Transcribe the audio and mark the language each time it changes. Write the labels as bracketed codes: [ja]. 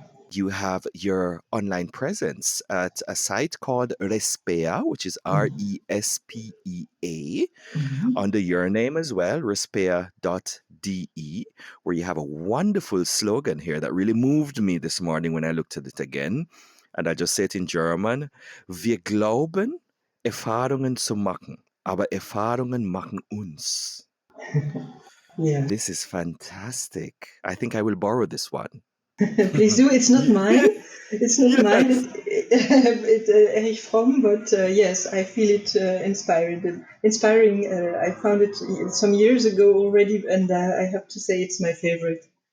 [en] You have your online presence at a site called Respea, which is RESPEA, Mhm. under your name as well, respea.de, where you have a wonderful slogan here that really moved me this morning when I looked at it again. And I just say it in German. [de] Wir glauben, Erfahrungen zu machen, aber Erfahrungen machen uns. [en] Yeah. This is fantastic. I think I will borrow this one. Please do. It's not mine. It's not mine. Yes. Erich Fromm, but yes, I feel it inspiring. I found it some years ago already, and I have to say it's my favorite.